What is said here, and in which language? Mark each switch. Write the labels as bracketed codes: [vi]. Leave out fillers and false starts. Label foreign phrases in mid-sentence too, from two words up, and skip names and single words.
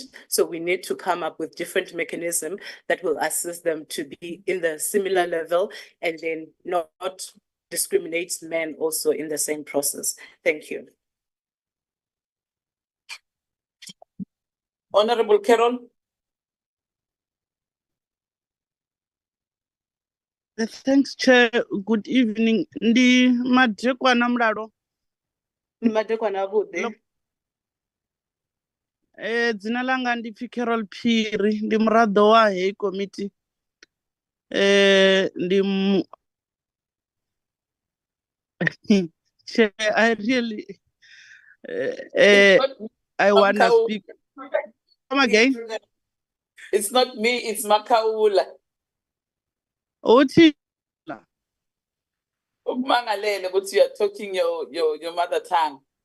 [en] So we need to come up with different mechanisms that will assist them to be in the similar level and then not discriminate men also in the same process. Thank you. Honorable Carol. Thanks, Chair. Good evening. [ve] Ndi madekwana mlalo. Madekwana bude. Dzina langa ndi pfi Carol Phiri, ndi muraḓo wa heyi committee. [en] Ndi Chair, I really I want to speak. Come again? It's not me, it's Makaula. [zu] Uthi Ukumangalele ukuthi [en] you are talking your mother tongue.